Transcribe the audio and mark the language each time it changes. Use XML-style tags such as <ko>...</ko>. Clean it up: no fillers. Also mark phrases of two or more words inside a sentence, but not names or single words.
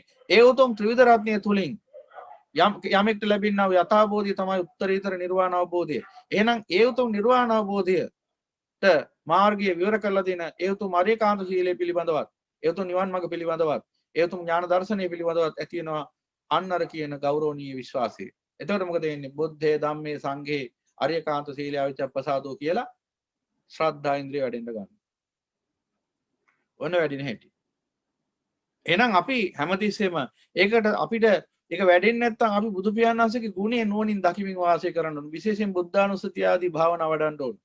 <si>ඒ උතුම් ත්‍රිවිධ රත්නය තුලින් යමෙක්ට ලැබෙනා වූ යථාබෝධය තමයි උත්තරීතර නිර්වාණ අවබෝධය. එහෙනම් ඒ උතුම් නිර්වාණ අවබෝධයට මාර්ගය විවර කරලා දෙන ඒ උතුම් අරියකාන්ත සීලය පිළිබඳවත්, ඒ උතුම් නිවන් මාර්ග පිළිබඳවත්, ඒ උතුම් ඥාන දර්ශනය පිළිබඳවත් ඇති වෙනවා අන්න අර කියන ගෞරවණීය විශ්වාසය. එතකොට මොකද වෙන්නේ?</si> <pi>බුද්ධේ ධම්මේ සංඝේ</pi> <si>අරියකාන්ත සීලය අවිච්ඡප්පසාදෝ කියලා ශ්‍රද්ධා ඉන්ද්‍රිය වැඩෙන්න ගන්නවා. ඔන්න වැඩින හැටි. එහෙනම් අපි හැමතිස්සෙම ඒකට අපිට ඒක වැඩෙන්නේ නැත්නම් අපි බුදු පියාණන් වහන්සේගේ ගුණය නුවණින් දකිමින් වාසය කරන්න ඕන. විශේෂයෙන් බුද්ධානුස්සතිය ආදී භාවනා වඩන්න ඕන.</si>